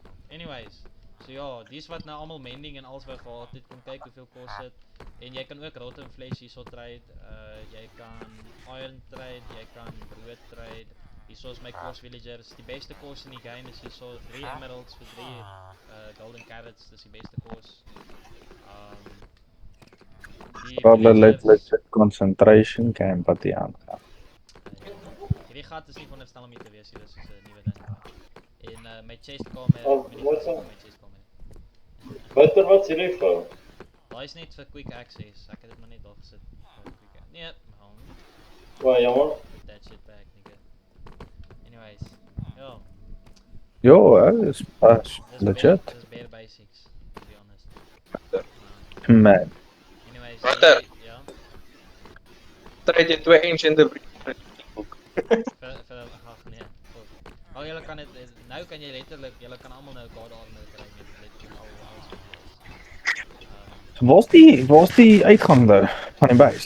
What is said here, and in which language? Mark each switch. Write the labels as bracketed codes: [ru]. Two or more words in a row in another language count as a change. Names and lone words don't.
[af] Anyways, so ja, dis wat nou almal mending en alles wou gehad het, kom kyk hoeveel kos dit. En jy kan ook rotten vlees hierso trade. Jy kan iron trade, jy kan brood trade. Hierso is my kos villagers. Die beste kos in die game is hierso 3 emeralds vir 3 [en] golden carrots. [af] Dis die beste kos. Probably let's concentration camp at die aan. Hierdie gat is nie veronderstel om hier te wees nie, dis 'n nuwe ding. En my chest kamer, Wat is hierdie vir? Daai is net vir [en] quick access. [af] Ek het dit maar net daar gesit. Nee, Baie jammer. [en] Put that shit back, nigga. Anyways, [af] ja. Jo, is legit. [en] Dis bare basics, to be honest. Man. Anyways, [af] Wouter. ja. Trade jy 2 ancient Vir nee. Oh, julle kan dit nou kan jy letterlik, julle kan almal nou [en] god armor [af] kry met letterlik alles. Waar's die uitgang daar van die base?